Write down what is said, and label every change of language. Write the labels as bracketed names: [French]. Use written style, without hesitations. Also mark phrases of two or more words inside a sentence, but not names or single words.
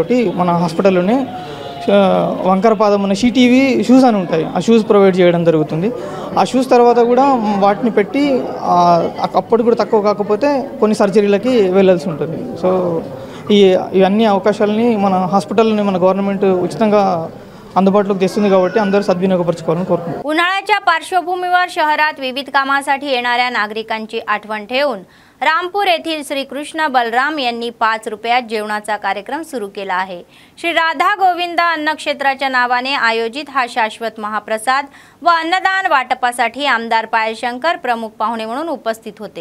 [Telugu] మన హాస్పిటల్లోనే వంకర పాదం ఉన్న సిటీవీ షూస్ అని ఉంటాయి, ఆ షూస్ ప్రొవైడ్ చేయడం జరుగుతుంది. ఆ షూస్ తర్వాత కూడా వాటిని పెట్టి అప్పుడు కూడా తక్కువ కాకపోతే కొన్ని సర్జరీలకి వెళ్ళాల్సి ఉంటుంది. సో ఇవన్నీ అవకాశాలని మన హాస్పిటల్ని మన गव्हर्नमेंट ఉచితంగా अंदुबाटलोకి తెస్తుంది కాబట్టి అందరూ सद्विनियोगपरचुకోవాలని కోరుకుంటున్నాను. [Marathi] उन्हाळ्याच्या पार्श्वभूमीवर शहरात विविध कामासाठी येणाऱ्या नागरिकांची आठवण ठेवून रामपूर येथील श्री कृष्ण बलराम यांनी 5 रुपयात जेवणाचा कार्यक्रम सुरू केला आहे. श्री राधा गोविंद अन्न क्षेत्राच्या नावाने आयोजित हा शाश्वत महाप्रसाद व अन्नदान वाटपासाठी आमदार पायलशंकर प्रमुख पाहुणे म्हणून उपस्थित होते.